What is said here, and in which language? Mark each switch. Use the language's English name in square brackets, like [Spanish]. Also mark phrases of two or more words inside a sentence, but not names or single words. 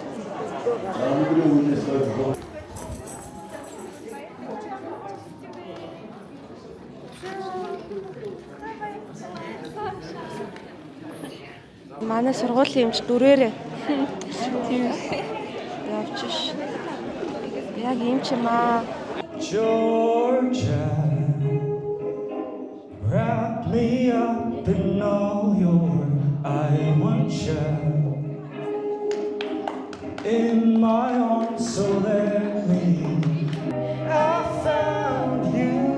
[Mongolian] Манай сургуулийн эмч дүрээрээ. Тийм. Явчих. Яг эмч юм аа. [English] Georgia, wrap me up in all your I want you in my arms, so let me. I found you.